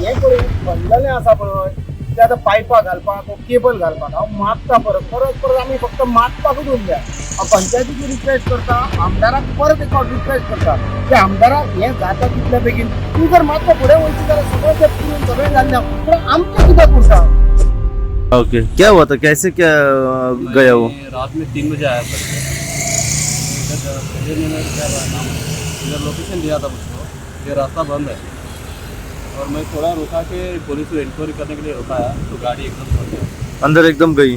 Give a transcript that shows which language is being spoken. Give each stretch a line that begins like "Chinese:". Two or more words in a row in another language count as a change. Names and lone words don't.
Konkani: हे पळय बंदले आसा पळय ते आतां पायपा घालपाक केबल घालपाक हांव मागता परत परत परत आमी फक्त मागपाकूच उरल्या. हांव पंचायतीची रिक्वेस्ट करता, आमदाराक परत एक फावट रिक्वेस्ट करता की आमदाराक हें जाता तितल्या बेगीन तूं जर मातसो फुडें वयची जाल्यार सगळें तें पुरून सगळें जाल्लें पूण आमचें कित्याक उरता.
Hindi: ओके, क्या हुआ था, कैसे क्या गया वो? रात में 3 बजे आया सर। इधर पहले मैंने क्या नाम इधर लोकेशन दिया था मुझको, ये रास्ता बंद है और मैं थोड़ा रुका के पुलिस को इंक्वायरी करने के लिए रुकाया तो गाड़ी एकदम फंस गई, अंदर एकदम गई?